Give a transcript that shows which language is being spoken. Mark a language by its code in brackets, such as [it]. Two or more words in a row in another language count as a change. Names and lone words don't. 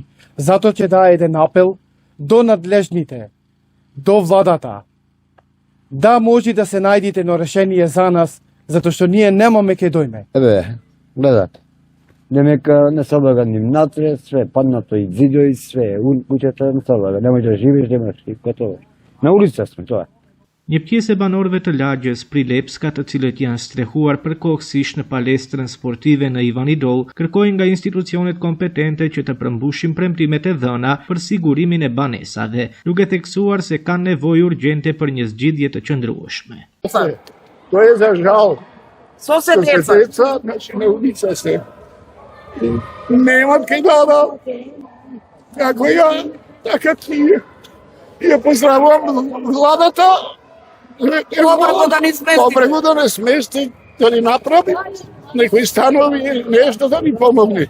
[mk] Затоа ќе даа еден апел до надлежните, до владата, да може да се најдите едно решение за нас, затоа што ние немаме ке дојме. Гледате. Демека не се облага ни внатре, све паднато и зидови, све куќата не се облага. Не може да живееш, немаш и готово. На улица сме, тоа. [sq] Një pjesë e banorëve të lagjes Prilepska, të cilët janë strehuar përkohësisht në palestrën sportive në Ivanidol, kërkojnë nga institucionet kompetente që të përmbushin premtimet e dhëna për sigurimin e banesave, duke theksuar se kanë nevojë urgjente për një zgjidhje të qëndrueshme. [mk] То е за жал. Со се деца? Деца, значи на улица се. Немат кај да. Како ја, така тие. Ја поздравувам владата. Добро да не смести, да ни направи некои станови, нешто да ни помогне.